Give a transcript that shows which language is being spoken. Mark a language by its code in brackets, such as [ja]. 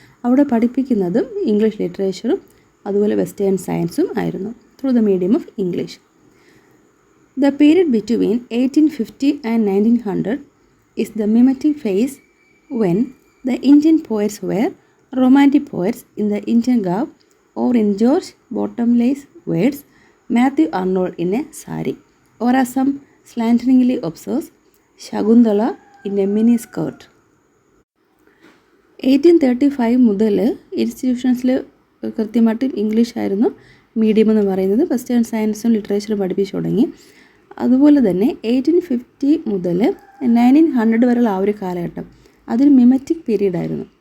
[ml] അവിടെ പഠിപ്പിക്കുന്നതും ഇംഗ്ലീഷ് ലിറ്ററേച്ചറും അതുപോലെ വെസ്റ്റേൺ സയൻസും ആയിരുന്നു [en] Through the medium of English. The period between 1850 and 1900 is the mimetic phase when the Indian poets were romantic poets in the Indian garb, or in George Bottomley's words, Matthew Arnold in a sari, or as some slanderingly observes, Shakuntala in a mini skirt. [ml] 1835 മുതൽ ഇൻസ്റ്റിറ്റ്യൂഷൻസിൽ കൃത്യമായിട്ട് English ആയിരുന്നു medium എന്ന് പറയുന്നത്. Western സയൻസും ലിറ്ററേച്ചറും പഠിപ്പിച്ചു തുടങ്ങി. അതുപോലെ തന്നെ 1850 മുതൽ 1900 വരെയുള്ള ആ ഒരു കാലഘട്ടം അതൊരു മിമറ്റിക് പീരീഡ് ആയിരുന്നു.